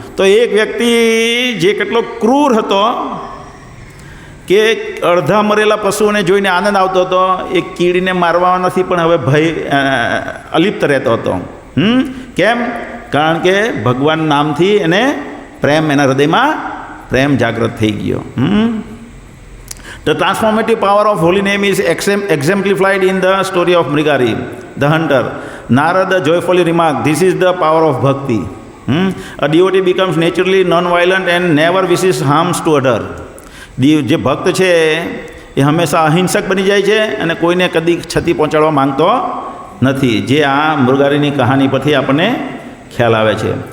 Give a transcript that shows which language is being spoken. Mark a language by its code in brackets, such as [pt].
[gu] તો એક વ્યક્તિ જે કેટલો ક્રૂર હતો કે અડધા મરેલા પશુઓને જોઈને આનંદ આવતો હતો, એ કીડીને મારવા નથી પણ હવે ભય અલિપ્ત રહેતો હતો. કેમ? કારણ કે ભગવાન નામથી એને પ્રેમ, એના હૃદયમાં પ્રેમ જાગૃત થઈ ગયો. [en] The transformative power of holy name is exemplified in the story of Mrigari, the hunter. Narada joyfully remarked, "This is the power of bhakti." A devotee becomes naturally non-violent and never wishes harms to other. [gu] જે ભક્ત છે એ હંમેશા અહિંસક બની જાય છે અને કોઈને કદી ક્ષતિ પહોંચાડવા માંગતો નથી, જે આ મૃગારીની કહાની પરથી આપણને ખ્યાલ આવે છે.